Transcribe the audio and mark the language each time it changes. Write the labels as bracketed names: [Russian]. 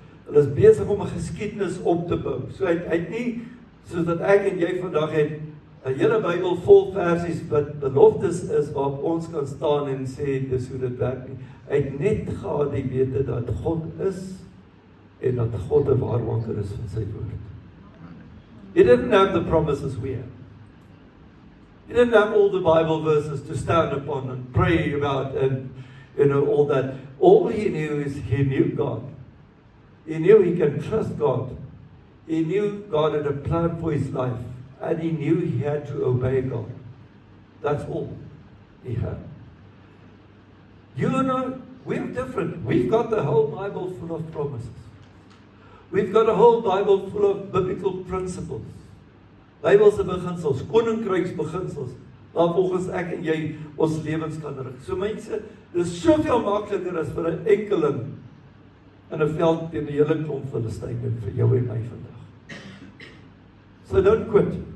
[Afrikaans] Hulle is besig om 'n geskiedenis op te bou. So hy het nie, soos dat ek en jy vandag het, 'n hele Bybel vol versies wat beloftes is waarop ons kan staan en sê dis hoe dit werk nie. Hy het net gehad die wete dat God is en dat God 'n waarmaker is van sy woord. [English] He didn't have the promises we have. He didn't have all the Bible verses to stand upon and pray about and all that. All he knew is he knew God. He knew he can trust God. He knew God had a plan for his life. And he knew he had to obey God. That's all he had. You and I, we're different. We've got the whole Bible full of promises. We've got a whole Bible full of biblical principles. [Afrikaans] Bybelse beginsels, koninkryks beginsels, waar volgens ek en jy ons lewens kan rig. So mense, dit is soveel makliker as vir 'n enkeling in 'n veld teen 'n hele klomp Filistyne vir jou en my vandag. [English] So don't quit.